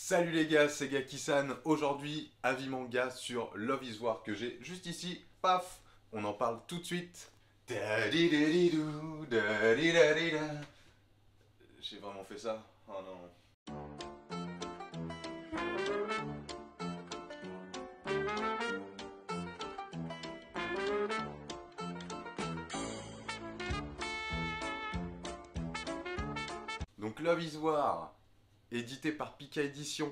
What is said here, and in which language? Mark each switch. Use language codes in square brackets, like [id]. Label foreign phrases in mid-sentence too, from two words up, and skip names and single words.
[fr] Salut les gars, c'est Gaki-san. Aujourd'hui, avis manga sur Love is War que j'ai juste ici. Paf, on en parle tout de suite. Da-di-da-di-dou, da-di-da-di-da. J'ai vraiment fait ça? Oh non. Donc Love is War, édité par Pika Édition.